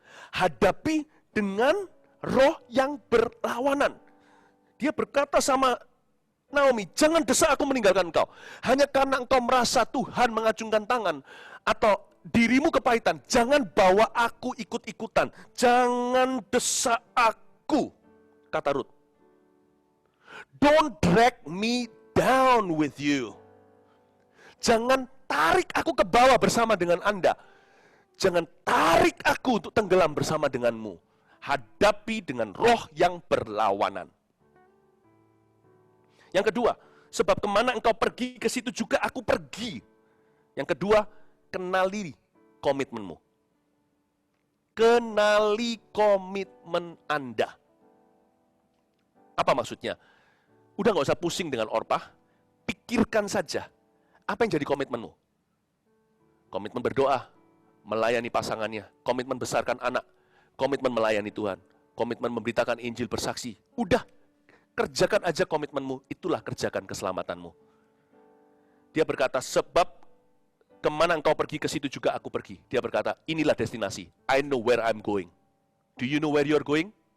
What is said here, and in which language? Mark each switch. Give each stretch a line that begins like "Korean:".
Indonesian: Hadapi dengan roh yang berlawanan. Dia berkata sama Naomi, jangan desak aku meninggalkan engkau. Hanya karena engkau merasa Tuhan mengacungkan tangan, atau dirimu kepahitan, jangan bawa aku ikut-ikutan. Jangan desak aku, kata Ruth.
English: Don't drag me down with you.
Indonesian: Jangan tarik aku ke bawah bersama dengan Anda. Jangan tarik aku untuk tenggelam bersama denganmu. Hadapi dengan roh yang berlawanan. Yang kedua, sebab kemana engkau pergi, ke situ juga aku pergi. Yang kedua, kenali komitmenmu. Kenali komitmen Anda. Apa maksudnya? Udah gak usah pusing dengan Orpah, pikirkan saja, apa yang jadi komitmenmu? Komitmen berdoa, melayani pasangannya, komitmen besarkan anak, komitmen melayani Tuhan, komitmen memberitakan Injil, bersaksi. Udah, kerjakan aja komitmenmu, itulah kerjakan keselamatanmu. Dia berkata, sebab kemana engkau pergi, ke situ juga aku pergi. Dia berkata, inilah destinasi,
English: I know where I'm going. Do you know where you're going?